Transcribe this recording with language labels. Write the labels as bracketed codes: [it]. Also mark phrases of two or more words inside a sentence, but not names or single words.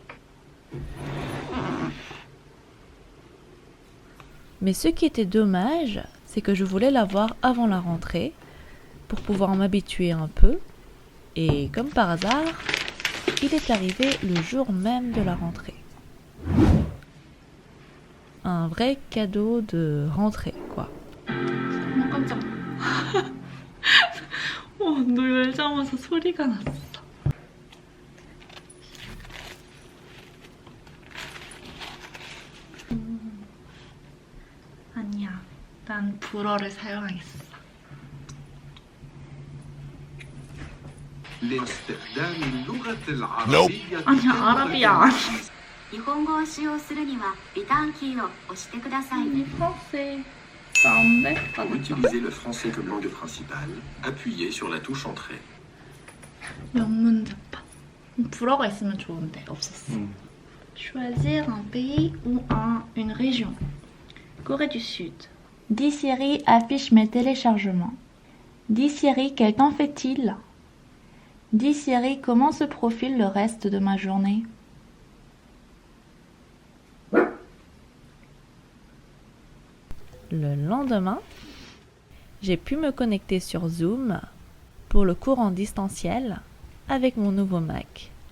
[fr] Mais ce qui était dommage, c'est que je voulais l'avoir avant la rentrée pour pouvoir m'habituer un peu. Et comme par hasard, il est arrivé le jour même de la rentrée. Un vrai cadeau de rentrée, quoi. [ko] 깜짝. 너 열자마자 소리가 났어. 아니야, 난 불어를 사용하겠어. 아니야, 아라비아. [ja] 日本語を使用するにはリターンキーを押してください。 [fr] français. Ça embête pas Pour de ça. utiliser le français comme langue principale, appuyez sur la touche Entrée. [ko] 영문자판. 불어가 있으면 좋은데 없었어. [fr] Choisir un pays ou une région. Corée du Sud. Dis Siri, affiche mes téléchargements. Dis Siri, quel temps fait-il? Dis Siri, comment se profile le reste de ma journée? Le lendemain, j'ai pu me connecter sur Zoom pour le cours en distanciel avec mon nouveau Mac.